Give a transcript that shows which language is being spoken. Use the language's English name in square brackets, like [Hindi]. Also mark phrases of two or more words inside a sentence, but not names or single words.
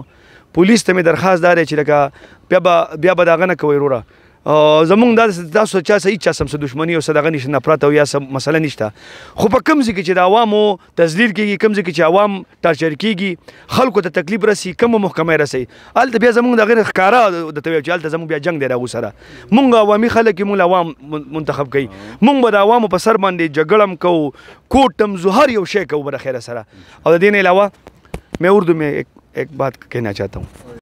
[Pashto] پولیس ته مې درخواست دا دی چې لکه بیا به د هغه نه کوئ وروره، زمونږ دا تاسو چا سه هېچ چا سم څه دښمني او څه دغه نشته، نفرت او یا څه مسله نشته، خو په کوم ځای کې چې د عوامو تذلیل کېږي، کوم ځای کې چې عوام ټارچر کېږي، خلکو ته تکلیف رسي، کومه محکمه یې رسي، هلته بیا زمونږ د هغې ښکاره درته ویل چې هلته زمونږ بیا جنګ دی د هغو سره. مونږ عوامي خلک یو، مونږ عوام منتخب کوي، مونږ به د عوامو په سر باندې جګړه هم کوو، کوټ تمزو، هر یو شی کوو به د خیره سره. او د دې نه علاوه [Urdu] میں اردو میں ایک بات کہنا چاہتا ہوں.